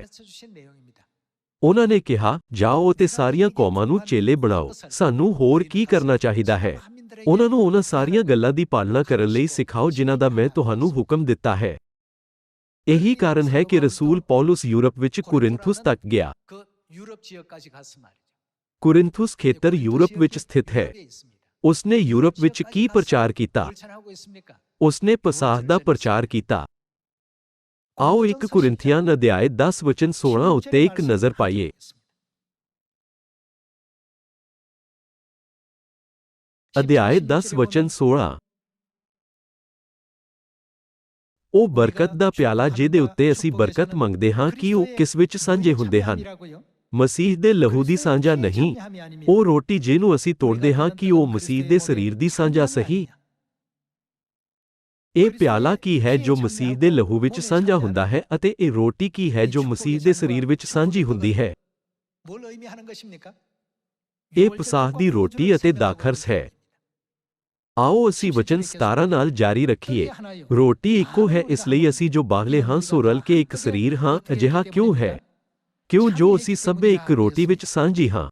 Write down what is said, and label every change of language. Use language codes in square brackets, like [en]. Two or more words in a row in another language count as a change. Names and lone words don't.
[pa] ਉਹਨਾਂ ਨੇ ਕਿਹਾ, ਜਾਓ ਅਤੇ ਸਾਰੀਆਂ ਕੌਮਾਂ ਨੂੰ ਚੇਲੇ ਬਣਾਓ। ਸਾਨੂੰ ਹੋਰ ਕੀ ਕਰਨਾ ਚਾਹੀਦਾ ਹੈ? ਉਹਨਾਂ ਨੂੰ ਉਹਨਾਂ ਸਾਰੀਆਂ ਗੱਲਾਂ ਦੀ ਪਾਲਣਾ ਕਰਨ ਲਈ ਸਿਖਾਓ ਜਿਨ੍ਹਾਂ ਦਾ ਮੈਂ ਤੁਹਾਨੂੰ ਹੁਕਮ ਦਿੱਤਾ ਹੈ। ਇਹੀ ਕਾਰਨ ਹੈ ਕਿ ਰਸੂਲ ਪੌਲਸ ਯੂਰਪ ਵਿੱਚ ਕੁਰਿੰਥੁਸ ਤੱਕ ਗਿਆ। [ko] 유럽 지역까지 갔단 말이죠. [pa] ਕੁਰਿੰਥੁਸ ਖੇਤਰ ਯੂਰਪ ਵਿੱਚ ਸਥਿਤ ਹੈ। [ko] 유럽에 있습니다. [pa] ਉਸਨੇ ਯੂਰਪ ਵਿੱਚ ਕੀ ਪ੍ਰਚਾਰ ਕੀਤਾ? [ko] 뭘 전하고 있습니까? [pa] ਉਸਨੇ ਪਸਾਹ ਦਾ ਪ੍ਰਚਾਰ ਕੀਤਾ। ਆਓ 1 ਕੁਰਿੰਥੀਆਂ ਅਧਿਆਇ 10 ਵਚਨ 16 ਉੱਤੇ ਇੱਕ ਨਜ਼ਰ ਪਾਈਏ। ਅਧਿਆਇ 10 ਵਚਨ 16। ਉਹ ਬਰਕਤ ਦਾ ਪਿਆਲਾ ਜਿਹਦੇ ਉੱਤੇ ਅਸੀਂ ਬਰਕਤ ਮੰਗਦੇ ਹਾਂ ਕਿ ਉਹ ਕਿਸ ਵਿੱਚ ਸਾਂਝੇ ਹੁੰਦੇ ਹਨ? ਮਸੀਹ ਦੇ ਲਹੂ ਦੀ ਸਾਂਝਾ ਨਹੀਂ। ਉਹ ਰੋਟੀ ਜਿਹਨੂੰ ਅਸੀਂ ਤੋੜਦੇ ਹਾਂ ਕਿ ਉਹ ਮਸੀਹ ਦੇ ਸਰੀਰ ਦੀ ਸਾਂਝਾ ਸਹੀ। ਇਹ ਪਿਆਲਾ ਕੀ ਹੈ ਜੋ ਮਸੀਹ ਦੇ ਲਹੂ ਵਿੱਚ ਸਾਂਝਾ ਹੁੰਦਾ ਹੈ ਅਤੇ ਇਹ ਰੋਟੀ ਕੀ ਹੈ ਜੋ ਮਸੀਹ ਦੇ ਸਰੀਰ ਵਿੱਚ ਸਾਂਝੀ ਹੁੰਦੀ ਹੈ? [ko] 뭘 의미하는 것입니까? [pa] ਇਹ ਪਸਾਹ ਦੀ ਰੋਟੀ ਅਤੇ ਦਾਖਰਸ ਹੈ। ਆਓ ਅਸੀਂ ਵਚਨ 17 ਨਾਲ ਜਾਰੀ ਰੱਖੀਏ। ਰੋਟੀ ਇੱਕੋ ਹੈ, ਇਸ ਲਈ ਅਸੀਂ ਜੋ ਬਾਹਲੇ ਹਾਂ ਸੋ ਰਲ ਕੇ ਇੱਕ ਸਰੀਰ ਹਾਂ। ਅਜਿਹਾ ਕਿਉਂ ਹੈ? ਕਿਉਂ ਜੋ ਅਸੀਂ ਸਭੇ ਇੱਕ ਰੋਟੀ ਵਿੱਚ ਸਾਂਝੀ ਹਾਂ।